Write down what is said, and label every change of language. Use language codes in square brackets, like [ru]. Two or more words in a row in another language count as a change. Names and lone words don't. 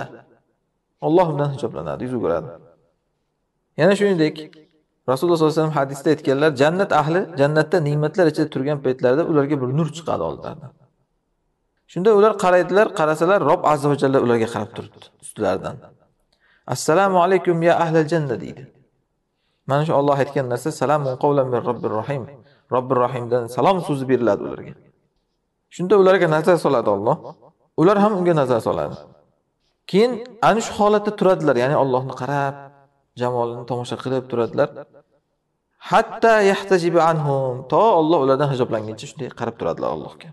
[uz] Alloh undan hijoblanadi, yuz o'giradi. Yana shuningdek, Rasululloh [ar] صلى الله عليه وسلم [uz] hadisda aytganlar, jannat ahli jannatda ne'matlar ichida turgan paytlarida ularga bir nur chiqadi oldilaridan. Shunda ular qaraydilar, qarasalar Robb [ar] عز وجل [uz] ularga qarab turibdi ustlaridan. [ar] السلام عليكم يا أهل الجنة deydi. [uz] Mana shu Alloh aytgan narsa [ar] سلام قولا من رب رحيم. [uz] Robbir rohimdan salom so'zi beriladi ularga. Shunda ularga nazar soladi Alloh. Ular ham unga nazar soladi. Keyin ana shu holatda turadilar, ya'ni Allohni qarab, jamolini tomosha qilib turadilar. Hatta [ar] يحتجب عنهم, [uz] to Alloh ulardan hijoblanguncha shunday qarab turadilar Allohga.